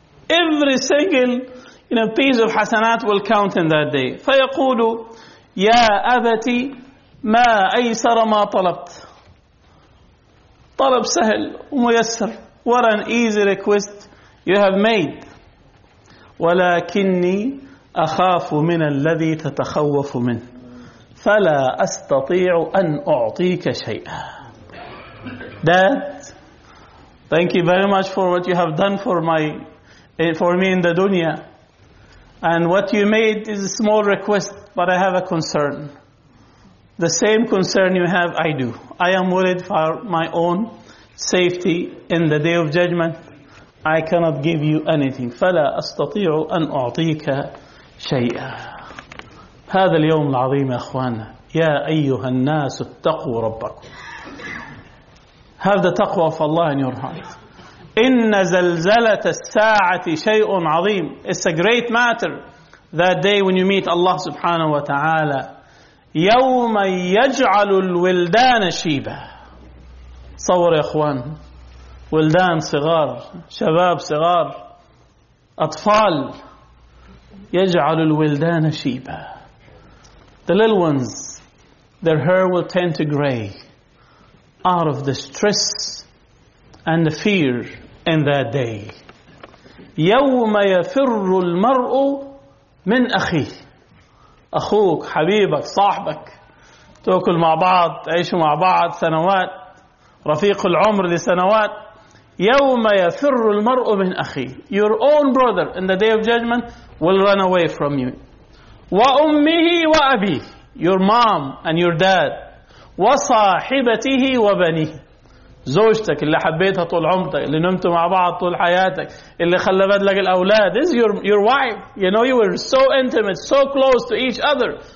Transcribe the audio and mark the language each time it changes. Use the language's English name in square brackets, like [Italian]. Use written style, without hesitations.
[English] Every single, you know, piece of hasanat will count in that day. [Arabic] فَيَقُولُ يَا أَبَتِي مَا أَيْسَرَ مَا طَلَبْتَ. طلب سهل وميسر. [English] What an easy request you have made. [Arabic] ولكني أخاف من الذي تتخوف منه فلا أستطيع أن أعطيك شيئا. [English] Dad, thank you very much for what you have done for me in the dunya. And what you made is a small request, but I have a concern. The same concern you have, I do. I am worried for my own safety in the Day of Judgment. I cannot give you anything. [Arabic] فَلَا أَسْتَطِيعُ أَنْ أُعْطِيكَ شَيْئًا. هذا اليوم العظيم يا أخوانا. يا أيها الناس اتقوا ربكم. [English] Have the taqwa of Allah in your heart. [Arabic] إِنَّ زَلْزَلَةَ السَّاعَةِ شَيْءٌ عَظِيمٌ. [English] It's a great matter that day when you meet Allah subhanahu wa ta'ala. [Arabic] يَوْمَ يَجْعَلُ الْوِلْدَانَ شِيبًا. صور يا أخوان. ولدان صغار. شباب صغار. أطفال. يجعل الولدان شيبا. [English] The little ones, their hair will turn to gray out of the stress and the fear in that day. [Arabic] يَوْمَ يَفِرُّ الْمَرْءُ مِنْ أَخِيهِ. أخوك حبيبك صاحبك تأكل مع بعض تعيشوا مع بعض سنوات رفيق العمر لسنوات. يَوْمَ يَفِرُّ الْمَرْءُ مِنْ أَخِيهِ. [English] Your own brother in the Day of Judgment will run away from you. [Arabic] وَأُمِّهِ وَأَبِيهِ. [English] Your mom and your dad. [Arabic] وَصَاحِبَتِهِ وَبَنِيهِ. زوجتك اللي حبيتها طول عمرك اللي نمت مع بعض طول حياتك اللي خلفت لك الأولاد. [English] This is your wife. You know you were so intimate, so close to each other.